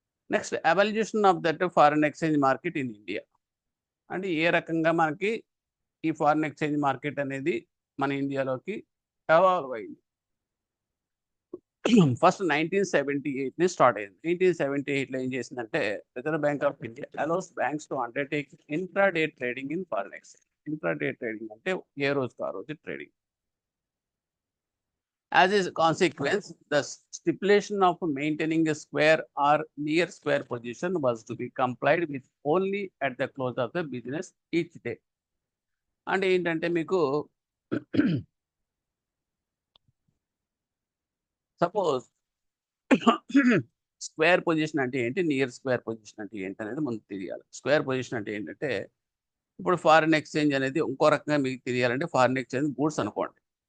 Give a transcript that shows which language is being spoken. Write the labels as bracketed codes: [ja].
[en] Next abolition of that foreign exchange market in India. [te] అంటే ఏ రకంగా మనకి ఈ ఫారిన్ ఎక్స్చేంజ్ మార్కెట్ అనేది మన ఇండియాలోకి ఎవాల్వ్ అయింది. ఫస్ట్ 1978 స్టార్ట్ అయింది. 1978లో ఏం చేసిందంటే [en] Reserve bank of India allows banks to undertake intraday trading in foreign exchange. [te] Intraday trading అంటే ఏ రోజుకి ఆ రోజు trading. [en] As a consequence, the stipulation of maintaining a square or near square position was to be complied with only at the close of the business each day. [te] అంటే ఏంటంటే మీకు suppose square position అంటే ఏంటి, near square position అంటే ఏంటి అనేది ముందు తెలియాలి. స్క్వేర్ పొజిషన్ అంటే ఏంటంటే ఇప్పుడు ఫారిన్ ఎక్స్చేంజ్ అనేది ఇంకో రకంగా మీకు తెలియాలంటే ఫారిన్ ఎక్స్చేంజ్ గూడ్స్ అనుకోండి.